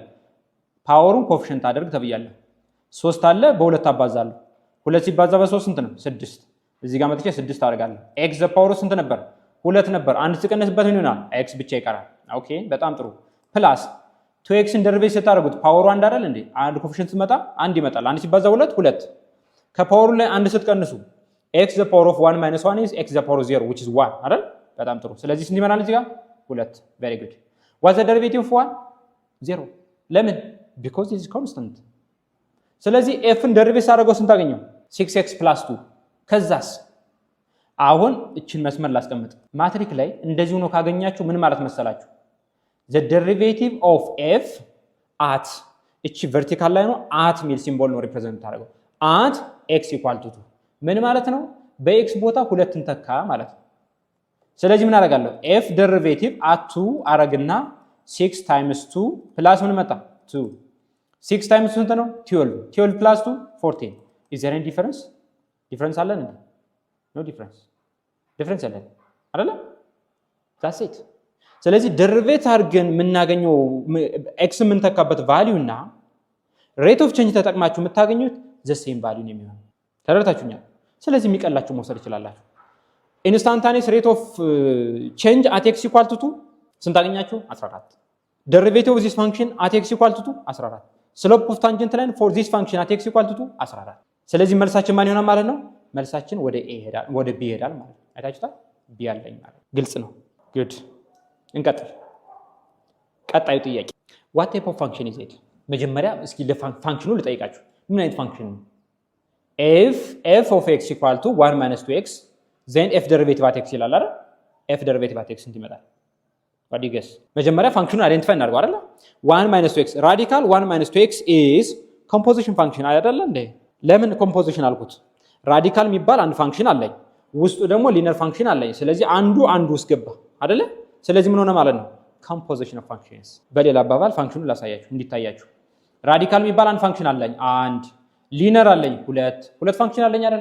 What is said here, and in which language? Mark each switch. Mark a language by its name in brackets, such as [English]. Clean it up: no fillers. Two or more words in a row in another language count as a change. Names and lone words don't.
[Amharic] ፓወሩን ኮኤፊሽንት አድርግ ተብያለሁ። 3 አለ በ2 አባዛለሁ። 2 ሲባዛ በ3 ስንት ነው? 6። እዚህ ጋር መጥቼ 6 አደርጋለሁ። x [English] the power [Amharic] ስንት ነበር? 2 ነበር። አንድ ሲቀነስበት ምን ይሆናል? x ብቻ ይቀራል። ኦኬ በጣም ጥሩ። ፕላስ 2x ን ደሪቬት ስታደርጉት ፓወሩ አንድ አይደል እንዴ? አንድ ኮኤፊሽንት ሲመጣ አንድ ይመጣል። አንድ ሲባዛ 2 2። ከፓወሩ ላይ አንድ ስትቀንሱ [English] x the power of 1 minus 1 is x the power of 0 which is 1 [Amharic] አይደል? በጣም ጥሩ። ስለዚህ ስንት ይመጣል እዚህ ጋር? [English] 2። very good. what's the derivative of 1? [Amharic] 0። ለምን? [English] because this is constant። [Amharic] ስለዚህ f ን ደሪቬት ሳደርገው ስንት አገኘው? 6x + 2። ከዛስ አሁን እቺን መስመር ላስቀምጥ። ማትሪክ ላይ እንደዚህ ሆኖ ካገኛችሁ ምን ማለት መሰላችሁ? [English] the derivative of f at [Amharic] እቺ ቨርቲካል ላይ ነው at ሚል ሲምቦል ነው ሪፕሬዘንት ታደርገው [English] at x equal to 2 [Amharic] ምን ማለት ነው? በኤክስ ቦታ 2ን ተካ ማለት ነው። ስለዚህ ምን አደርጋለሁ? f ደሪቬቲቭ at 2 አረግና 6 times 2 ፕላስ ምን መጣ? 2 6 times 2 ስንት ነው? [English] 12 12 plus 2 14 is there any difference? [Amharic] ዲፈረንስ አለ እንዴ? [English] no difference [Amharic] ዲፈረንስ አለ አይደለ? [English] that's it። [Amharic] ስለዚህ ደሪቬት አድርገን የምናገኘው ኤክስ የምንተካበት ቫልዩ እና [English] rate of change [Amharic] ተጠቅማችሁ የምታገኙት [English] the same value [Amharic] ነው የሚሆነው። ተረድታችሁኛል? ስለዚህ የሚቀላችሁ መውሰድ ይችላላችሁ። [English] instantaneous rate of change at x equal to 2 [Amharic] ስንት አገኛችሁ? 14። [English] derivative of this function at x equal to 2 [Amharic] 14። [English] slope of tangent line for this function at x equal to 2 [Amharic] 14። ስለዚህ መልሳችን ማን ይሆናል ማለት ነው? መልሳችን ወደ ኤ ይሄዳል፣ ወደ ቢ ይሄዳል ማለት ነው። አይታችሁታል? ቢ ያለኝ ማለት ግልጽ ነው። ጉድ እንቀጥል። ቀጣዩ ጥያቄ [English] what type of function is it? [Amharic] መጀመሪያ እስኪ ለፋንክሽኑ ልጠይቃችሁ። ምን አይነት ፋንክሽን ነው? [English] f of x equal to 1 minus 2x then f derivative at x [Amharic] ይላል አይደል? [English] f derivative at x [Amharic] እንት ይመጣል። [English] what do you guess? [Amharic] መጀመሪያ ፋንክሽኑን አይደንቲፋይ እናድርገው አይደል? [English] 1 minus 2x ራዲካል 1 minus 2x is composition function [Amharic] አይደል እንዴ? ለምን ኮምፖዚሽን አልኩት? ራዲካል የሚባል አንድ ፋንክሽን አለኝ፣ ውስጡ ደግሞ ሊነር ፋንክሽን አለኝ። ስለዚህ አንዱ ውስጥ ገባ አይደለ? ስለዚህ ምን ሆነ ማለት ነው? [English] composition of functions። [Amharic] በሌላ አባባል ፋንክሽኑን ላሳያችሁ እንዲታያችሁ። ራዲካል የሚባል አንድ ፋንክሽን አለኝ፣ አንድ ሊነር አለኝ፣ ሁለት ፋንክሽን አለኝ አይደለ?